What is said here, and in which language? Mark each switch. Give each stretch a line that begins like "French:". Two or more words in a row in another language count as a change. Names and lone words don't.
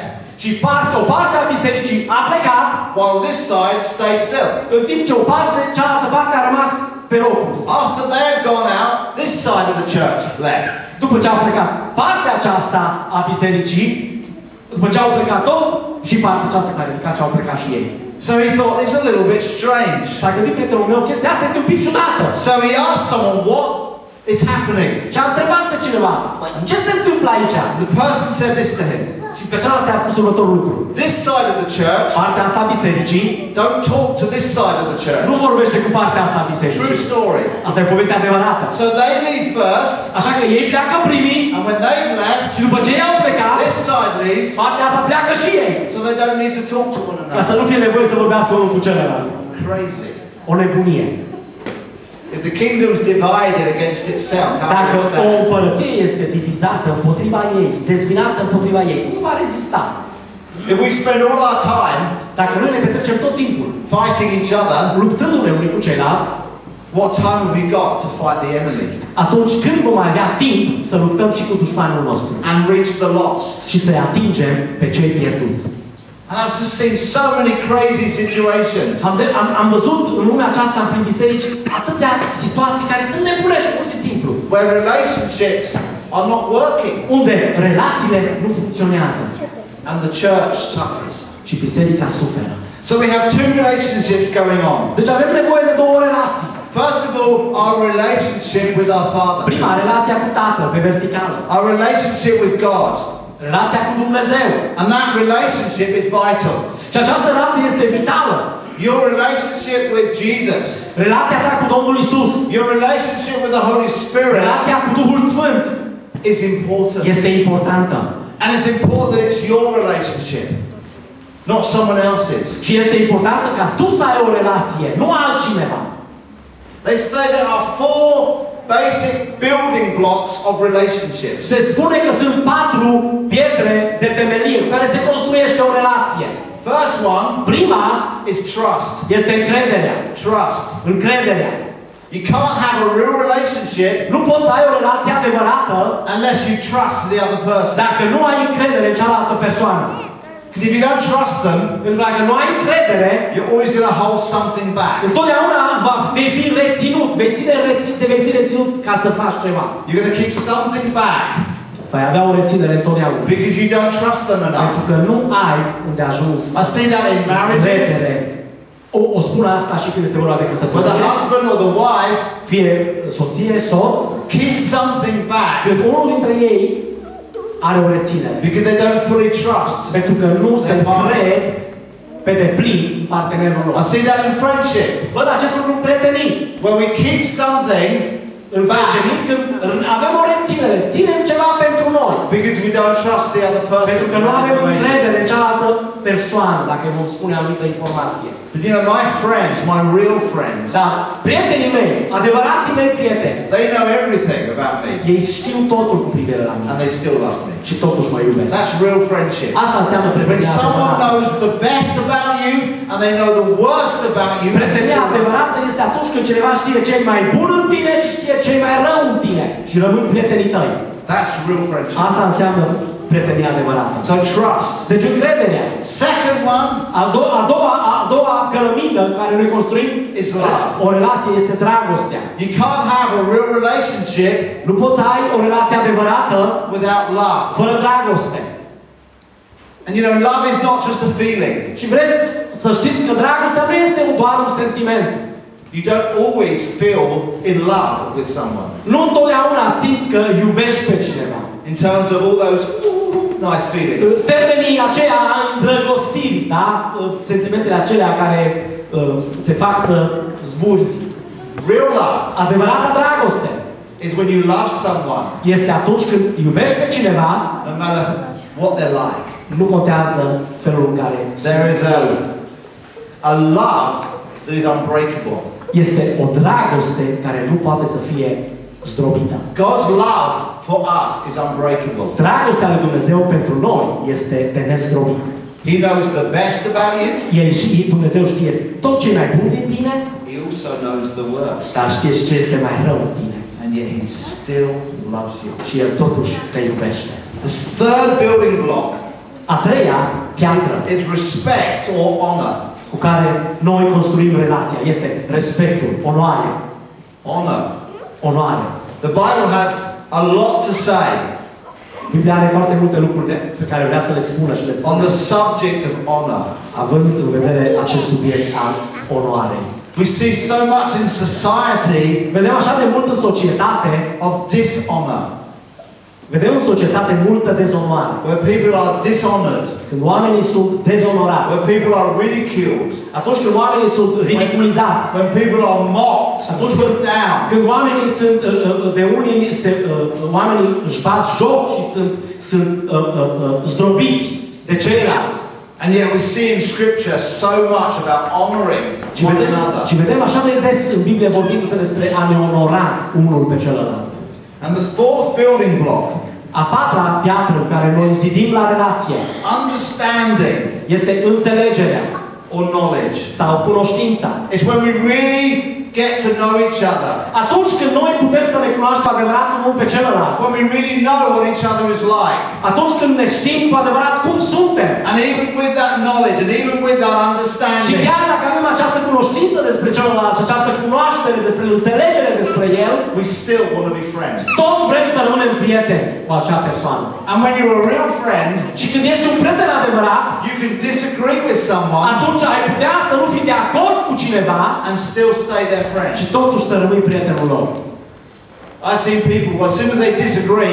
Romanian: și o parte a bisericii a plecat,
English: while this side stayed still.
Romanian: în timp ce cealaltă parte a rămas pe locul.
English: After they had gone out, this side of the church left.
Romanian: După ce au plecat partea aceasta a bisericii, după ce au plecat toți, și partea aceasta s-a ridicat și au plecat și ei.
English: So he thought, it's a little bit strange.
Romanian: S-a gândit prietenul meu, chestia asta este un pic ciudată.
English: So he asked someone, what is happening?
Romanian: Și a întrebat pe cineva, ce se întâmplă aici?
English: The person said this to him.
Romanian: Și persoana asta a spus următorul lucru.
English: This side of the church,
Romanian: Partea asta a bisericii
English: don't talk to this side of the church.
Romanian: nu vorbește cu partea asta a
English: True
Romanian: bisericii.
English: story.
Romanian: Asta e povestea adevărată.
English: So they leave first,
Romanian: Așa că ei pleacă primii
English: and when they've left,
Romanian: și după ce ei au plecat,
English: this side leaves,
Romanian: partea asta pleacă și ei.
English: so they don't need to talk to one
Romanian: Ca să
English: another.
Romanian: nu fie nevoie să vorbească unul cu celălalt.
English: Crazy.
Romanian: O nebunie.
English: If the kingdom's divided against itself, how
Romanian: Dacă
English: can it
Romanian: o
English: stand?
Romanian: împărăție este divizată împotriva ei, dezbinată împotriva ei, cum va rezista?
English: If we spend all our time
Romanian: Dacă noi ne petrecem tot timpul
English: fighting each other,
Romanian: luptându-ne unii cu ceilalți,
English: what time have we got to fight the enemy
Romanian: atunci când vom avea timp să luptăm și cu dușmanul nostru
English: and reach the lost?
Romanian: și să-i atingem pe cei pierduți?
English: And I've just seen so many crazy situations
Romanian: Am văzut în lumea aceasta, prin biserici, atâtea situații care sunt nebunești, pur și simplu.
English: where relationships are not working
Romanian: Unde relațiile nu funcționează
English: and the church suffers.
Romanian: și biserica suferă.
English: So we have two relationships going on.
Romanian: Deci avem nevoie de două relații.
English: First of all, our relationship with our Father,
Romanian: Prima, relația cu Tatăl, pe verticală.
English: our relationship with God.
Romanian: Relația cu Dumnezeu.
English: And that relationship is vital.
Romanian: Și această relație este vitală.
English: Your relationship with Jesus,
Romanian: Relația ta cu Domnul Isus,
English: your relationship with the Holy Spirit
Romanian: relația cu Duhul Sfânt
English: is important.
Romanian: este importantă.
English: And it's important that it's your relationship, not someone else's.
Romanian: Și este important ca tu să ai o relație, nu altcineva.
English: They say there are four basic building blocks of relationships.
Romanian: Se spune că sunt 4 pietre de temelie cu care se construiește o relație.
English: First one
Romanian: Prima
English: is trust.
Romanian: este încrederea.
English: Trust.
Romanian: Încrederea.
English: You can't have a real relationship
Romanian: Nu poți să ai o relație adevărată
English: unless you trust the other person.
Romanian: dacă nu ai încredere în cealaltă persoană.
English: Because if you don't trust them,
Romanian: Pentru că dacă nu ai încredere,
English: you're always going to hold something back.
Romanian: întotdeauna vei fi reținut, vei fi reținut ca să faci ceva.
English: You're going to keep something back
Romanian: Vei avea o reținere întotdeauna.
English: because you don't trust them
Romanian: Pentru
English: enough.
Romanian: că nu ai unde ajuns
English: I see that in marriages,
Romanian: încredere. O spun asta și când este vorba de
English: where the
Romanian: căsătorie.
English: husband or the wife
Romanian: Fie soție, soț,
English: keeps something back
Romanian: când unul dintre ei are o reținere.
English: because they don't fully trust.
Romanian: Pentru că nu se cred pe deplin partenerul lor.
English: I see that in friendship,
Romanian: Văd acest lucru în prietenii.
English: where we keep something
Romanian: În prietenii, când avem o reținere, ținem ceva pentru noi.
English: because we don't trust the other person.
Romanian: Pentru că nu avem încredere în cealaltă persoană, dacă îi vom spune anumită informație.
English: But you know, my friends, my real friends,
Romanian: Dar prietenii mei, adevărații mei prieteni,
English: they know everything about me
Romanian: ei știu totul cu privire la mine
English: and they still love me.
Romanian: și totuși mă iubesc.
English: That's real friendship.
Romanian: Asta înseamnă
English: When
Romanian: prietenia
English: someone
Romanian: adevărată.
English: knows the best about you and they know the worst about you, and they
Romanian: Prietenia
English: still love you.
Romanian: adevărată este atunci când cineva știe cei mai buni în tine și știe cei mai rău în tine și rămân prietenii tăi.
English: That's real friendship.
Romanian: Asta înseamnă prietenia adevărată.
English: So trust.
Romanian: Deci încrederea.
English: Second one
Romanian: A doua cărămidă care noi construim
English: is love.
Romanian: o relație este dragostea.
English: You can't have a real relationship
Romanian: Nu poți să ai o relație adevărată
English: without love.
Romanian: fără dragoste.
English: And you know, love is not just a feeling.
Romanian: Și vreți să știți că dragostea nu este doar un sentiment.
English: You don't always feel in love with someone.
Romanian: Nu întotdeauna simți că iubești pe cineva.
English: In terms of all those nice feelings.
Romanian: Termenii aceia îndrăgostirii, da? Sentimentele acelea care te fac să zburzi.
English: Real love
Romanian: Adevărata dragoste
English: is when you love someone,
Romanian: este atunci când iubești pe cineva,
English: no matter what they're like.
Romanian: nu contează felul în care
English: There is
Romanian: sunt.
English: a love that is unbreakable.
Romanian: Este o dragoste care nu poate să fie zdrobită.
English: God's love for us is unbreakable.
Romanian: Dragostea lui Dumnezeu pentru noi este de nezdrobit.
English: He knows the best about you.
Romanian: El și Dumnezeu știe tot ce e mai bun din tine,
English: He also knows the worst.
Romanian: dar știe și ce este mai rău în tine.
English: And yet He still loves you.
Romanian: Și El totuși te iubește.
English: The third building block
Romanian: A treia piatră
English: is respect or honor.
Romanian: cu care noi construim relația este respectul, onoarea.
English: Honor.
Romanian: Onoare.
English: The Bible has a lot to say
Romanian: Biblia are foarte multe lucruri pe care vrea să le spună și le
English: on
Romanian: spune,
English: the subject of honor.
Romanian: având în vedere acest subiect al onoarei.
English: We see so much in society
Romanian: Vedem așa de mult în societate,
English: of dishonor,
Romanian: vedem în societate multă dezonoare.
English: where people are dishonored,
Romanian: Când oamenii sunt dezonorați,
English: where people are ridiculed,
Romanian: atunci când oamenii sunt ridiculizați,
English: when people are mocked,
Romanian: atunci
English: put down.
Romanian: când oamenii sunt, de unii oamenii își bat joc și sunt zdrobiți de ceilalți.
English: And yet we see in Scripture so much about honoring
Romanian: Și
English: one
Romanian: vedem,
English: another.
Romanian: și vedem așa de des în Biblie vorbindu-se despre a ne onora unul pe celălalt.
English: And the fourth building block,
Romanian: A patra piatră cu care noi zidim la relație
English: understanding
Romanian: este înțelegerea
English: or knowledge,
Romanian: sau cunoștința.
English: is when we really get to know each other.
Romanian: Atunci când noi putem să ne cunoaștem cu adevărat unul pe celălalt.
English: When we really know what each other is like.
Romanian: Atunci când ne știm cu adevărat cum suntem.
English: And even with that knowledge and even with that
Romanian: Și
English: understanding,
Romanian: chiar dacă avem această cunoștință despre celălalt și această cunoaștere despre înțelegere despre el,
English: we still want to be friends.
Romanian: tot vrem să rămânem prieteni cu acea persoană.
English: And when you're a real friend,
Romanian: Și când ești un prieten adevărat,
English: you can disagree with someone
Romanian: atunci ai putea să nu fii de acord cu cineva
English: and still stay their friend.
Romanian: și totuși să rămâi prietenul lor.
English: I've seen people, as soon as they disagree,